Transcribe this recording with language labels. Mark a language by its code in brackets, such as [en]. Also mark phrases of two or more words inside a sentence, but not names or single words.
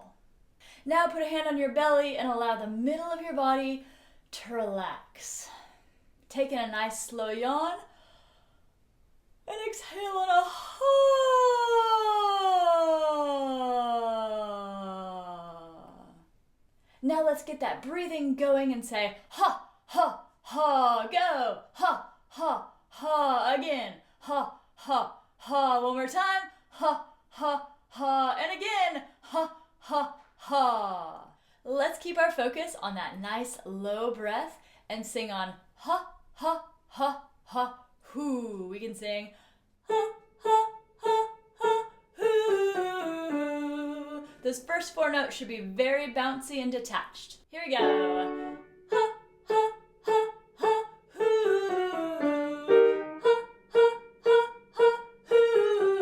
[en] Now put a hand on your belly and allow the middle of your body to relax. Take in a nice slow yawn and exhale on a ha. Now let's get that breathing going and say ha, ha, ha, go, ha, ha, ha, again, ha, ha, ha, one more time, ha, ha, ha, and again, ha, ha, ha. Let's keep our focus on that nice low breath and sing on ha, ha, ha, ha, hoo. We can sing ha, ha, ha, ha, hoo. Those first 4 notes should be very bouncy and detached. Here we go. Ha, ha, ha, ha, hoo. Ha, ha, ha, ha, hoo.